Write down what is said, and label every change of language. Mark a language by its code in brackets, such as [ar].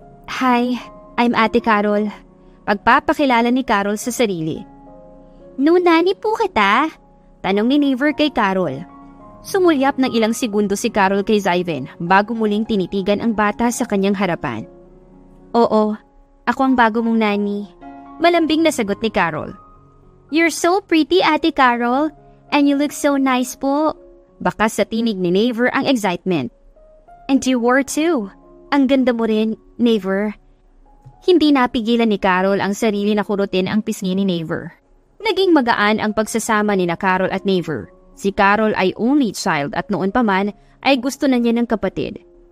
[en] Hi, I'm [tl] Ate Carol. Pagpapakilala ni Carol sa sarili. Nunani po kita? Tanong ni Naver kay Carol. Sumulyap ng ilang segundo si Carol kay Zyvan bago muling tinitigan ang bata sa kanyang harapan. Oo, ako ang bago mong nani. Malambing na sagot ni Carol. [en] You're so pretty, Ate Carol, and you look so nice po. [tl] Bakas sa tinig ni Naver ang excitement. [en] And you were too. [tl] Ang ganda mo rin, Naver. Hindi napigilan ni Carol ang sarili na kurutin ang pisngi ni Naver. Naging magaan ang pagsasama ni na Carol at Naver. Si Carol ay only child at noon pa man ay gusto na niya ng kapatid.